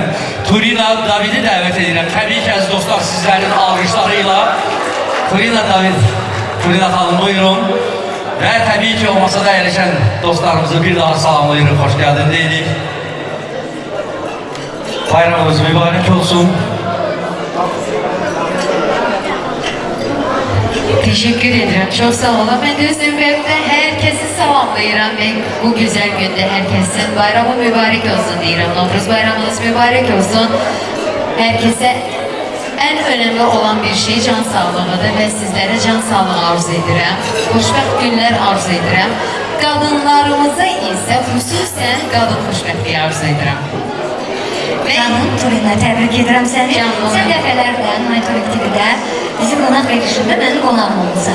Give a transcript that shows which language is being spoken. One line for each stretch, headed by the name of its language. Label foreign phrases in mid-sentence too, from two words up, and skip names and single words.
Azerbaijani: Turina Davidi dəvət edirəm. Təbii ki, əziz dostlar, sizlərin alqışlarıyla Turina David, Turina xanım buyurun. Və təbii ki, o masada əyləşən dostlarımızı bir daha salamlayırıq, xoş gəldin deyirik. Bayramımız mübarək olsun.
Turkish: Teşekkür ederim. Çok sağ olun. Ben de özüm webde herkesi salamlayıram ve bu güzel günde herkesin bayramı mübarek olsun deyirəm. Novruz bayramınız mübarek olsun. Herkese en önemli olan bir şey can sağlığıdır ve sizlere can sağlığı
Azerbaijani: arzu edirəm. Xoşbəxt günler arzu edirəm.
Turkish: Kadınlarımıza ise
Azerbaijani: xüsusən qadın xoşbəxtliyi arzu edirəm. Canım Turina, təbrik edirəm səni. Canım. Sən dəfələrlə Monitoring TV-də bizim qonaq verilişində mənim qonağım olmusan.